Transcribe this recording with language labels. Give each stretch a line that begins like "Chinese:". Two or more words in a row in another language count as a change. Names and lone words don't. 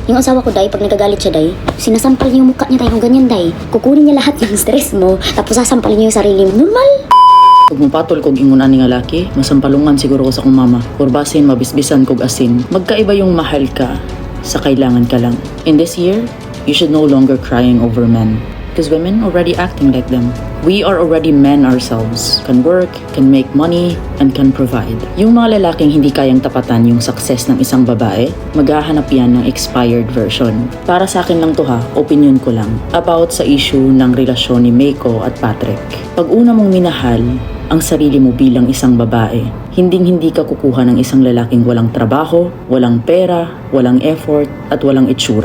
Filipino: Yung asawa ko, day, pag nagagalit siya, day, sinasampal niya yung mukha niya, day, kung ganyan, day. Kukunin niya lahat ng stress mo, tapos sasampalin niya yung sarili mo. Normal!
Cebuano: Pag mapatol kog ingon ani nga laki, masampalungan siguro ko sa akong mama. Or basin mabisbisan kog asin.
Filipino: Magkaiba yung mahal ka sa kailangan ka lang.
English: In this year, you should no longer crying over men. Because women already acting like them. We are already men ourselves. Can work, can make money, and can provide.
Filipino: Yung mga lalaking hindi kayang tapatan yung success ng isang babae, maghahanap yan ng
English: expired version.
Filipino: Para sa akin lang to ha, opinion ko lang. About sa issue ng relasyon ni Meiko at Patrick. Pag una mong minahal ang sarili mo bilang isang babae, hindi ka kukuha ng isang lalaking walang trabaho, walang pera, walang effort, at walang itsura.